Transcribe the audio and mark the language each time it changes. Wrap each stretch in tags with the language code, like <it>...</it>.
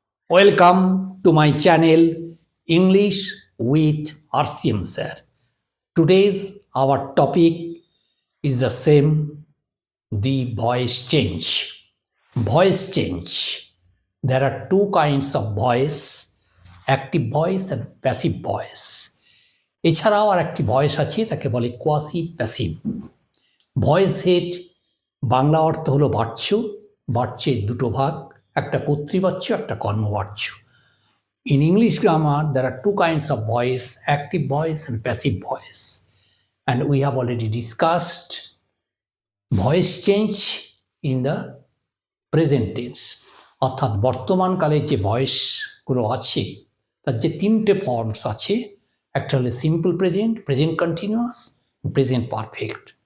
<en>Welcome to my channel English with RCM sir. Today's our topic is the same, the voice change. Voice change. There are two kinds of voice, active voice and passive voice.</en> <bn>এছাড়াও আর একটি voice আছে, তাকে বলে quasi passive voice. Head Bangla অর্থ হলো বাচ্য। বাচ্যের দুটো ভাগ, একটা কর্তৃবাচ্য, একটা কর্মবাচ্য।</bn> <en>In English grammar, there are two kinds of voice, active voice and passive voice. And we have already discussed voice change in the present tense.</en> <bn>অর্থাৎ বর্তমানকালে যে ভয়েসগুলো আছে তার যে তিনটে ফর্মস আছে, একটা হলো simple present, present continuous, present perfect.</bn>